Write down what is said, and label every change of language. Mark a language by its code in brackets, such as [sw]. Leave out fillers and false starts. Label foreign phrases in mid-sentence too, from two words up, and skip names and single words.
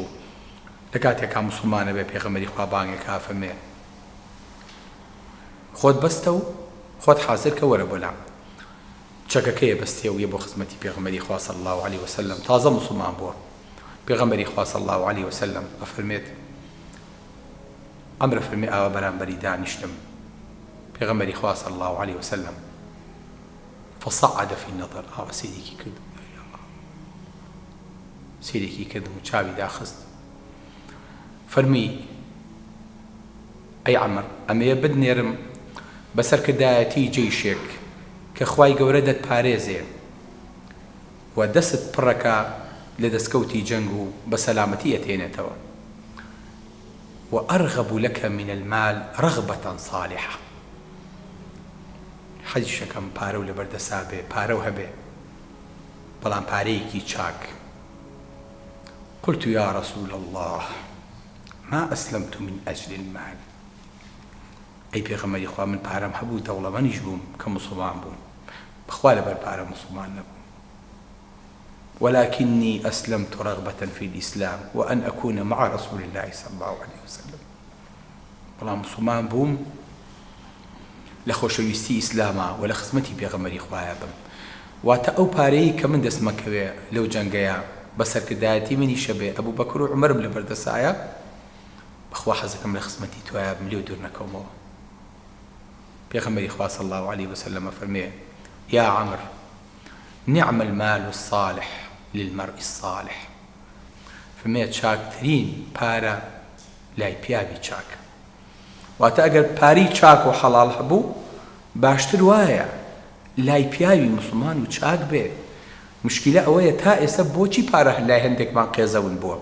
[ckb] لە کاتێکە موسڵمانە بێ پێغەمبەری خوا بانگێکا فەرمێ خۆت بەستە و خۆت حازر کە وەرە بۆ لام. چەکەکەیە بەستێ و یە بۆ خزمەتی پێغەمبەری خوا [ar] صلی الله علیه وسلم، [ckb] تازە موسڵمان بووە. پێغەمبەری خوا [ar] صلی الله علیه وسلم [ckb] ئەفەرمێت ئەمرە فەرمێ ئاوا بەرامبەری دانیشتم. پێغەمبەری خوا [ar] صلی الله علیه وسلم فصعد في النظر، [ckb] ئاوا سیرێکی کرد، سیرێکی کردم و چاوی داخست. فەرمی ئەی عەمر ئەمەیە بدنێرم بەسەر کردایەتی جەیشێک کە خوای گەورە دەتپارێزێ و دەست پڕەکە لە دەستکەوتی جەنگ و بە سەلامەتی ئەتێنێتەوە. [ar] وأرغب لك من المال رغبة صالحة. [ckb] حەجی شەکەم پارە و لەبەردەسا بێ، پارە و هەبێ، بەڵام پارەیەکی چاک. [ar] قلت يا رسول الله ما أسلمت من أجل المال. [ckb] ئەی پێغەمبەری خوا من پارەم هەبوو دەوڵەمەندیش بووم کە موسڵمان بووم، بەخوا لەبەر پارە موسڵمان نەبووم. [ar] ولكني أسلمت رغبة في الإسلام وأن أكون مع رسول الله صلى الله عليه وسلم. [ckb] بەڵام موسڵمان بووم لە خۆشەویستی ئیسلامە و لە خزمەتی پێغەمبەری خوایە بم. واتە ئەو پارەی کە من دەستمەکەوێ لەو جەنگەیە بە سەرکردایەتی منی شەبێ ئەبوو بەکر و عومەرم لە بەردەسایە، بەخوا حەزەکەم لە خزمەتی توایە بم، لێو دوور نەکەومەوە. پێغەمبەری خوا [ar] صلی الله عليه وسلم فەرمێ: یا عەمر نعم المال الصالح للمرء الصالح. [ckb] فەرمێ چاکترین پارە لای پیاوی چاک. واتە ئەگەر پاری چاک و حەڵاڵ هەبوو باشتر وایە لای پیاوی مسلمان و چاک بێ. مشکلە ئەوەیە تا ئێستا بۆچی پارە لای هەندێکمان قێزەون بووە؟